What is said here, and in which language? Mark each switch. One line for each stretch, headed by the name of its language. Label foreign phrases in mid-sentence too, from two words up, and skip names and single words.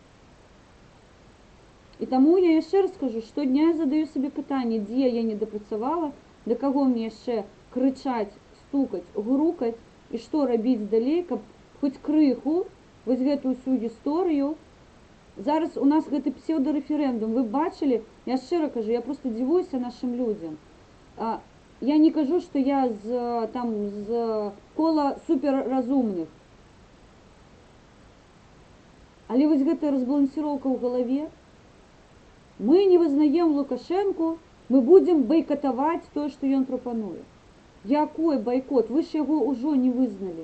Belarusian: І таму я яшчэ раз скажу, штодня я задаю сабе пытанне, дзе я не дапрацавала, да каго мне яшчэ крычаць, стукаць, грукаць, і што рабіць далей, каб хоць крыху вось гэтую всю гісторыю. Зараз у нас гэты псевдорэферэндум, вы бачылі, я шчыра кажу, я просто дзівуюся нашим людям. Я не кажу, што я з кола суперразумных. Але вось гэтая разбалансіроўка ў галаве. Мы не вызнаем Лукашэнку, мы будем байкатаваць тое, што ён прапануе. Якой байкот? Вы ж яго ўжо не вызналі.